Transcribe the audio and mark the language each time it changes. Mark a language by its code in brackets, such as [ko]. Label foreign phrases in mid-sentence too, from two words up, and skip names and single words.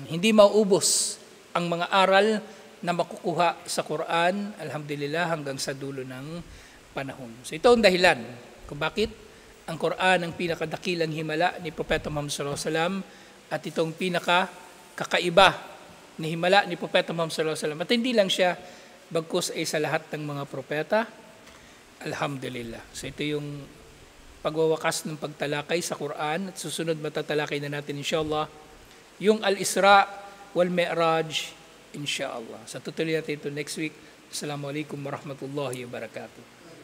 [tl] Hindi mauubos ang mga aral na makukuha sa Quran, alhamdulillah, hanggang sa dulo ng panahon. So ito ang dahilan kung bakit ang Quran ang pinakadakilang himala ni Propeta Muhammad [ar] صلى الله عليه وسلم [tl] at itong pinakakaiba na himala ni Propeta Muhammad [ar] صلى الله عليه وسلم. [tl] At hindi lang siya, bagkus ay sa lahat ng mga propeta. Alhamdulillah. So ito yung pagwawakas ng pagtalakay sa Quran, at susunod matatalakay na natin inshallah yung Al-Isra wal Mi'raj inshallah. So tutuloy natin ito next week. [ar] السلام عليكم ورحمة الله وبركاته.